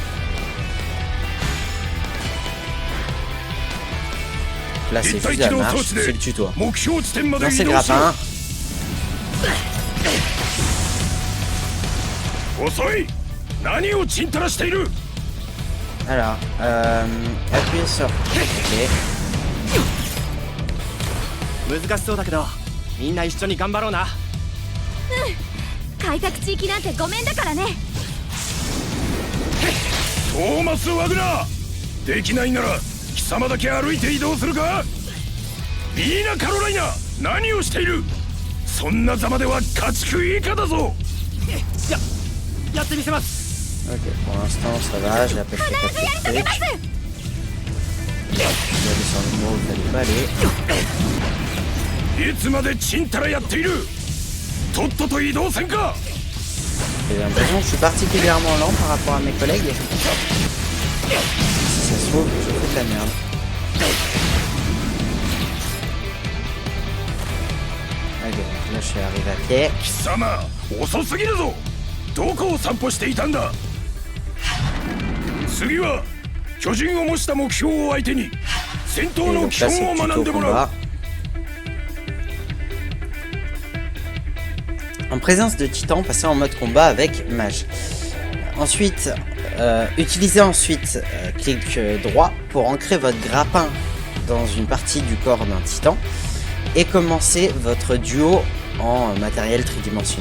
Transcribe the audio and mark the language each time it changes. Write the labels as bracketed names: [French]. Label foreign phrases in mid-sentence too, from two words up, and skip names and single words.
[French] Là c'est juste la marche, c'est le tuto. Lancez le grappin. Alors, appuyez sur OK. [Japanese] 難しそうだけど、みんな一緒に頑張ろうな。開拓地域なんてごめんだからね。トーマス・ワグナー、できないなら貴様だけ歩いて移動するか。ミーナ・カロライナ、何をしている。そんなざまでは家畜以下だぞ。やってみせます。 [French] Ok, pour l'instant ça va, j'ai appelé quelques trucs. Je vais aller sur le mot où il fallait pas aller. [Japanese] いつまでチンタラやっている。とっとと移動せんか。 [French] J'ai l'impression que je suis particulièrement lent par rapport à mes collègues. Si ça se trouve, je fais de la merde. Ok, là je suis arrivé à pied. [Japanese] 貴様、遅すぎるぞ。どこを散歩していたんだ。次は巨人を模した目標を相手に戦闘の基本を学んでもらう。 [French] En présence de Titan, passez en mode combat avec Mage. Ensuite, utilisez ensuite clic droit pour ancrer votre grappin dans une partie du corps d'un Titan et commencez votre duo en matériel tridimensionnel.